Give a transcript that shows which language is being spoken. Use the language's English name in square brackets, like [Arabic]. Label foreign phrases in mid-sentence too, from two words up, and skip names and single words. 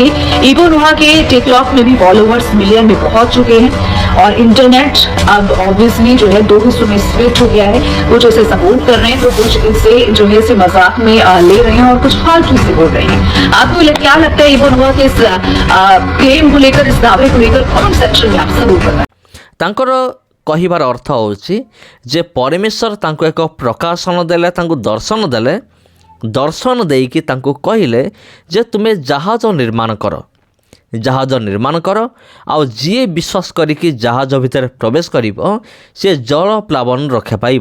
[Hindi] इबो नोआ के टिकटॉक में भी फॉलोवर्स मिलियन में पहुंच चुके हैं और इंटरनेट अब ऑब्वियसली जो है 2 हिस्सों में स्प्लिट हो गया है। कुछ इसे सपोर्ट कर रहे हैं तो कुछ इसे जो है इसे मजाक में ले रहे हैं और कुछ फालतू से बोल रहे हैं। आपको क्या लगता है इबो नोआ के इस क्लेम को लेकर, इस दावे को लेकर? [English] comment section [Hindi] में आप जरूर बताएं। [Odia] ତାଙ୍କର କହିବାର ଅର୍ଥ ହେଉଛି ଯେ ପରମେଶ୍ୱର ତାଙ୍କୁ ଏକ ପ୍ରକାଶନ ଦେଲେ, ତାଙ୍କୁ ଦର୍ଶନ ଦେଲେ, ଦର୍ଶନ ଦେଇକି ତାଙ୍କୁ କହିଲେ ଯେ ତୁମେ ଜାହାଜ ନିର୍ମାଣ କର, ଜାହାଜ ନିର୍ମାଣ କର, ଆଉ ଯିଏ ବିଶ୍ୱାସ କରିକି ଜାହାଜ ଭିତରେ ପ୍ରବେଶ କରିବ ସେ ଜଳ ପ୍ଲାବନ ରକ୍ଷା ପାଇବ।